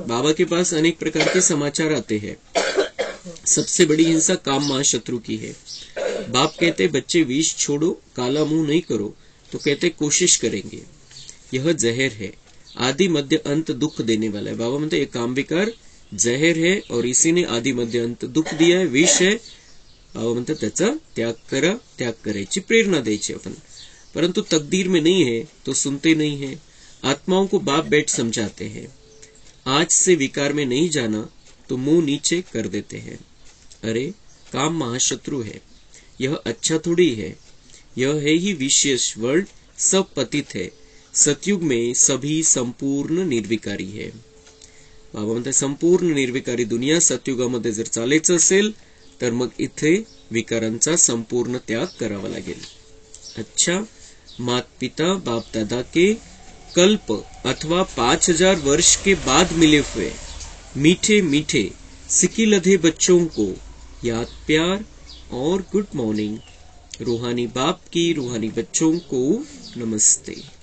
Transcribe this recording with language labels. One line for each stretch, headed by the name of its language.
Hindi: बाबा के पास अनेक प्रकार के समाचार आते हैं। सबसे बड़ी हिंसा काम महाशत्रु की है। बाप कहते बच्चे विष छोड़ो, काला मुंह नहीं करो, तो कहते कोशिश करेंगे। यह जहर है, आदि मध्य अंत दुख देने वाला है। बाबा म्हणते ये काम विकार जहर है और इसी ने आदि मध्य अंत दुख दिया है, विष है।
Marathi: बाबा म्हणते त्याचा त्याग करा, त्याग करायची प्रेरणा द्यायची आपण।
Hindi: परंतु तकदीर में नहीं है तो सुनते नहीं है। आत्माओं को बाप बैठ समझाते हैं, आज से विकार में नहीं जाना तो मुंह नीचे कर देते हैं। अरे काम महाशत्रु है, यह अच्छा थोड़ी है, यह है ही विशेष वर्ल्ड, सब पतित है। सतयुग में सभी संपूर्ण निर्विकारी है।
Marathi: बाबा म्हणते संपूर्ण निर्विकारी दुनिया सतयुगामध्ये जर चालायचं असेल तर मग इथे विकारांचा संपूर्ण त्याग करावा लागेल।
Hindi: अच्छा, मात पिता बाप दादा के कल्प अथवा 5000 वर्ष के बाद मिले हुए मीठे मीठे सिकिलधे बच्चों को याद, प्यार और गुड मॉर्निंग। रूहानी बाप की रूहानी बच्चों को नमस्ते।